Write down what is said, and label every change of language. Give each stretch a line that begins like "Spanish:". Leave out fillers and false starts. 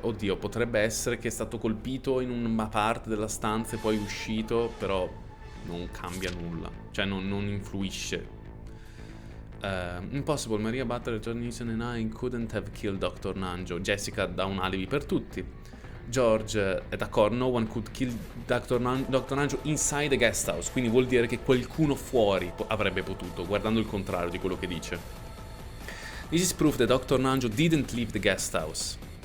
Italian: Oddio, potrebbe essere che è stato colpito in una parte della stanza e poi uscito, però non cambia nulla. Cioè non influisce.
English: Impossible, Maria Butler, John Neeson and I couldn't have killed Dr. Nanjo.
Italian: Jessica dà un alibi per tutti. George è d'accordo,
English: no one could kill Dr. Nanjo inside the guest house.
Italian: Quindi vuol dire che qualcuno fuori avrebbe potuto, guardando il contrario di quello che dice.
English: This is proof that Dr. Nanjo didn't leave the guest house.